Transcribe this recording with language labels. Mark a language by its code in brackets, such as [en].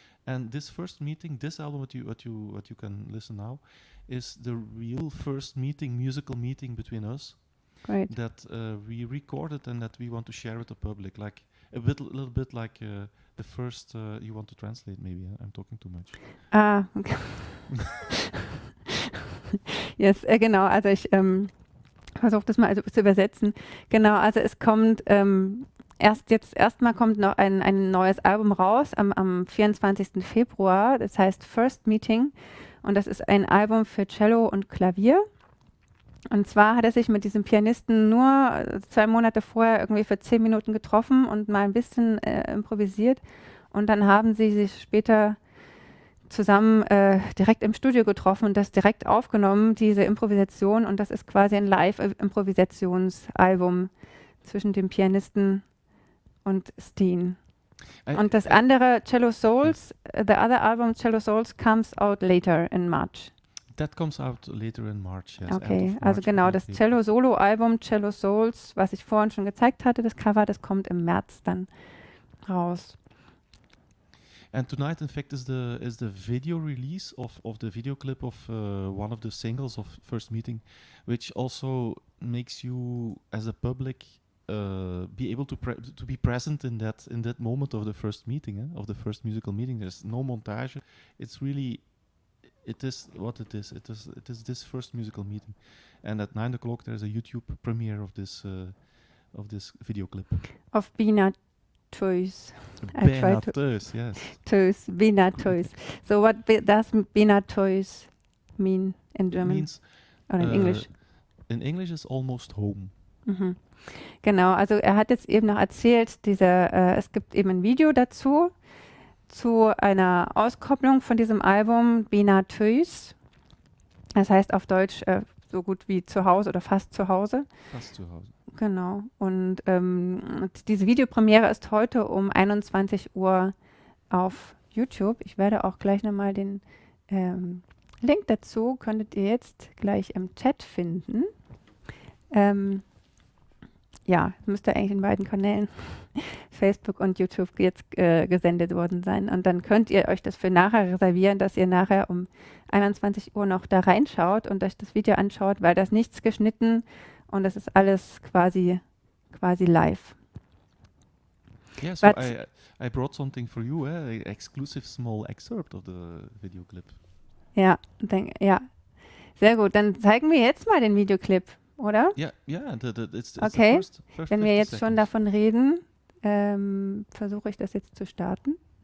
[en] And this first meeting, this album what you can listen now, is the real first musical meeting between us. Right. That we recorded and that we want to share with the public, like a little bit like the first. You want to translate? Maybe I'm talking too much. Okay. Yes, [de] genau. Also ich versuche das mal zu übersetzen. Genau. Also es kommt erstmal kommt noch ein neues Album raus am 24. Februar. Das heißt First Meeting und das ist ein Album für Cello und Klavier. Und zwar hat er sich mit diesem Pianisten nur 2 Monate vorher irgendwie für 10 Minuten getroffen und mal ein bisschen improvisiert. Und dann haben sie sich später zusammen direkt im Studio getroffen und das direkt aufgenommen, diese Improvisation. Und das ist quasi ein Live-Improvisationsalbum zwischen dem Pianisten und Stijn. Und das andere, [en] Cello Souls, the other album, Cello Souls, comes out later in March. That comes out later in March, yes. [de] Okay, also genau, das Cello-Solo-Album, Cello Souls, was ich vorhin schon gezeigt hatte, das Cover, das kommt im März dann raus. [en] And tonight, in fact, is the video release of the video clip of one of the singles of First Meeting, which also makes you, as a public, be able to be present in that moment of the first meeting, of the first musical meeting. There's no montage. It's really... It is what it is. It is this first musical meeting, and at 9 o'clock there's a YouTube premiere of this video clip. Of [nl] Bijna, Thuis. Bijna, Thuis, [en] yes. [nl] Thuis, Bijna, Thuis. [en] So what does Bijna, Thuis mean in German? Means, or in English? In English is almost home. Mhm. [de] Genau, also er hat jetzt eben noch erzählt, es gibt eben ein Video dazu, zu einer Auskopplung von diesem Album Bijna Thuis. Das heißt auf Deutsch so gut wie zu Hause oder fast zu Hause. Fast zu Hause. Genau. Und diese Videopremiere ist heute um 21 Uhr auf YouTube. Ich werde auch gleich nochmal den Link dazu, könntet ihr jetzt gleich im Chat finden. Müsst ihr eigentlich in beiden Kanälen Facebook und YouTube jetzt gesendet worden sein. Und dann könnt ihr euch das für nachher reservieren, dass ihr nachher um 21 Uhr noch da reinschaut und euch das Video anschaut, weil das nichts geschnitten und das ist alles quasi live. [en] Yeah, so But I brought something for you, an exclusive small excerpt of the video clip. [de] ja, sehr gut. Dann zeigen wir jetzt mal den Videoclip, oder? [en] Yeah, it's Okay. the first [de] Wenn wir [en] 50 [de] jetzt schon [en] seconds. [de] davon reden, versuche ich das jetzt zu starten.